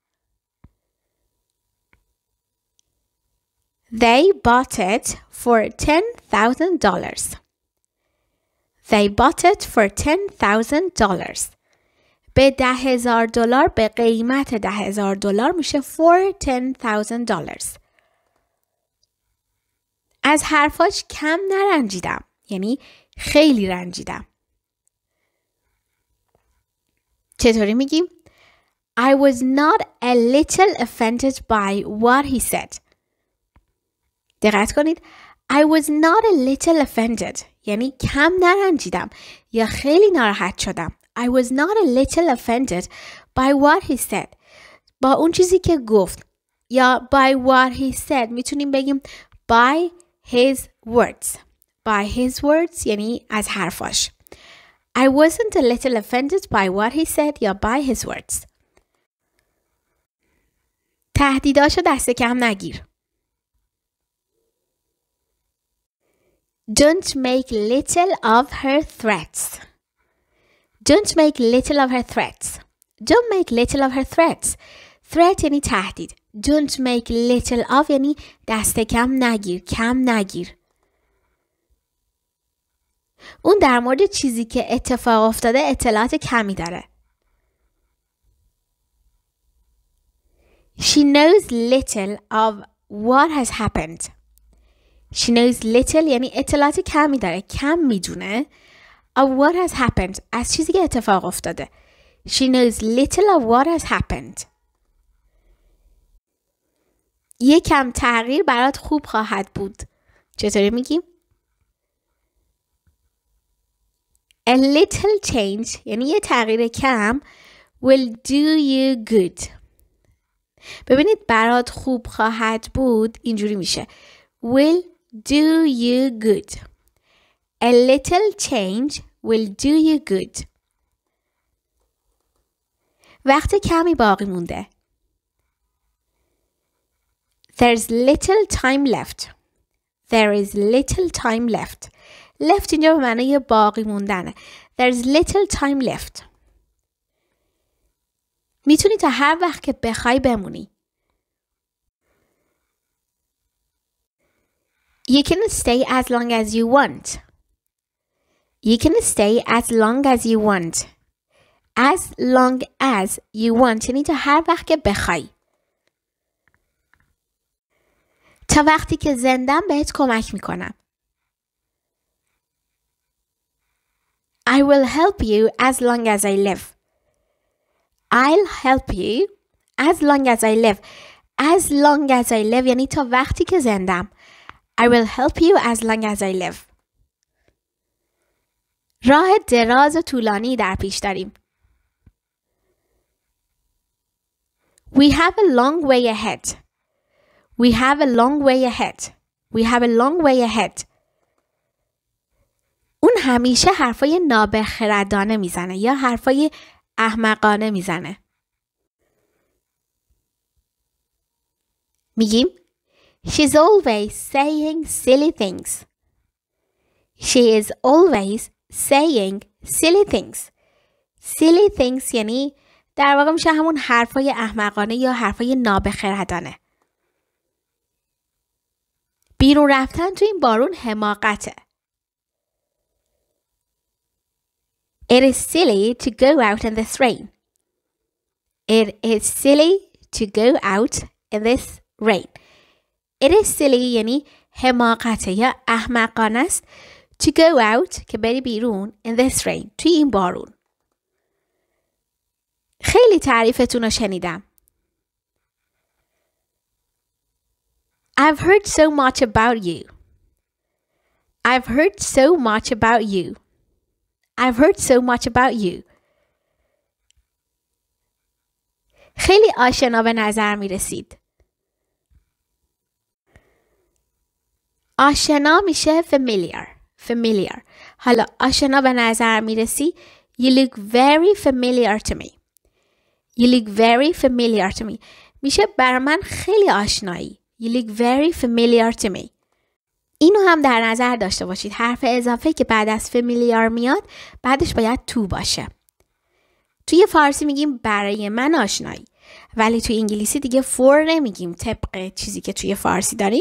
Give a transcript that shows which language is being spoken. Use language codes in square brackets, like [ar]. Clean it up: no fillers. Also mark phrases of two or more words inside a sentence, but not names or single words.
[en] They bought it for $10,000. They bought it for $10,000. [fa] به $10,000 به قیمت $10,000 میشه for $10,000. از حرفاش کم نرنجیدم. یعنی خیلی رنجیدم. چطوری میگیم؟ [en] I was not a little offended by what he said. [fa] دقت کنید. [en] I was not a little offended [fa] یعنی کم نرنجیدم یا خیلی ناراحت شدم. [en] I was not a little offended by what he said. [fa] با اون چیزی که گفت یا [en] by what he said [fa] میتونیم بگیم [en] by his words. By his words [fa] یعنی از حرفاش. [en] I wasn't a little offended by what he said یا by his words. [fa] تهدیداشو دست کم نگیر. [en] Don't make little of her threats. Don't make little of her threats. Don't make little of her threats. [fa] Threat یعنی تهدید. [en] Don't make little of [fa] یعنی دست کم نگیر. کم نگیر. اون در مورد چیزی که اتفاق افتاده اطلاعات کمی داره. [en] She knows little of what has happened. She knows little [fa] یعنی اطلاعات کمی داره. کم میدونه. [en] Of what has happened. [fa] از چیزی که اتفاق افتاده. [en] She knows little of what has happened. [fa] یکم تغییر برات خوب خواهد بود. چطوری میگیم؟ [en] A little change [fa] یعنی یه تغییر کم [en] will do you good. [fa] ببینید برات خوب خواهد بود اینجوری میشه [en] will do you good. A little change will do you good. [fa] وقت کمی باقی مونده. [en] There's little time left. There is little time left. [fa] Left اینجا به معنی باقی موندنه. [en] There's little time left. [fa] میتونی تا هر وقت که بخوای بمونی. [en] You can stay as long as you want. You can stay as long as you want. As long as you want [fa] یعنی تا هر وقت که بخوای. تا وقتی که زندم بهت کمک میکنم. [en] I will help you as long as I live. I'll help you as long as I live. As long as I live [fa] یعنی تا وقتی که زندم. [en] I will help you as long as I live. [fa] راه دراز و طولانی در پیش داریم. [en] We have a long way ahead. We have a long way ahead. We have a long way ahead. [fa] اون همیشه حرفای نابخردانه میزنه یا حرفای احمقانه میزنه. [en] میگیم She's always saying silly things. She is always saying silly things. Silly things [fa] یعنی در واقع میشه همون حرفای احمقانه یا حرفای نابخردانه. بیرون رفتن تو این بارون حماقته. [en] It is silly to go out in this rain. It is silly to go out in this rain. It is silly [fa] یعنی حماقته یا احمقانه است. [en] To go out [fa] که بری بیرون [en] in this rain [fa] توی این بارون. خیلی تعریفتون رو شنیدم. [en] I've heard so much about you. I've heard so much about you. I've heard so much about you. [fa] خیلی آشنا به نظر می رسید. آشنا میشه familiar. Familiar. حالا آشنا به نظر می رسی. [en] You look very familiar to me. You look very familiar to me. [fa] میشه بر من خیلی آشنایی. [en] You look very familiar to me. [fa] اینو هم در نظر داشته باشید. حرف اضافه که بعد از familiar میاد بعدش باید to باشه. توی فارسی میگیم برای من آشنایی. ولی توی انگلیسی دیگه for نمیگیم طبق چیزی که توی فارسی داریم.